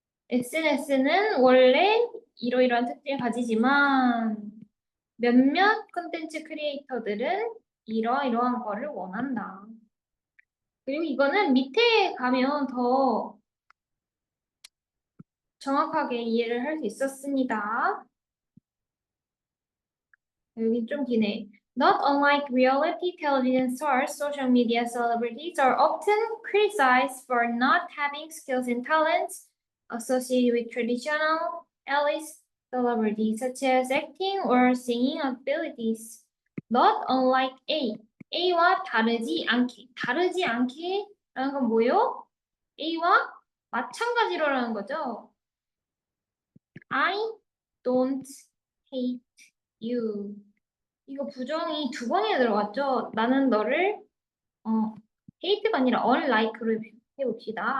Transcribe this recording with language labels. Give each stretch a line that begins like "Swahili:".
Korean: SNS는 원래 이러이러한 특징을 가지지만 몇몇 콘텐츠 크리에이터들은 이러이러한 거를 원한다. 그리고 이거는 밑에 가면 더 정확하게 이해를 할 수 있었습니다. 여기 좀 기네.
English: Not unlike reality television stars, social media celebrities are often criticized for not having skills and talents associated with traditional elite celebrities, such as acting or singing abilities. Not unlike A.
Korean: A와 다르지 않게. 다르지 않게 라는 건 뭐요? A와 마찬가지로라는 거죠.
English: I don't hate you.
Korean: 이거 부정이 두 번이나 들어갔죠? 나는 너를 hate가 아니라 unlike로 해봅시다.